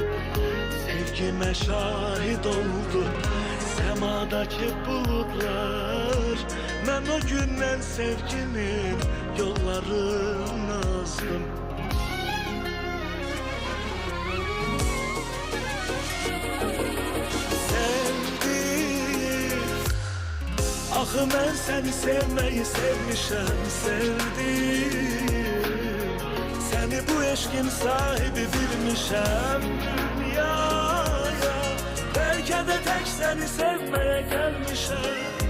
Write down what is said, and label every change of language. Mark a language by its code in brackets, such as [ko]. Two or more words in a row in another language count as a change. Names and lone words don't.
[tr] Sevgime şahit oldu semadaki bulutlar. Ben o günden sevginin yollarını azdım. [az] Sevdim, axı mən səni sevməyi sevmişəm, sevdim. Səni bu eşkin sahibi bilmişəm dünyaya. Bəlkə də tək səni sevməyə gəlmişəm.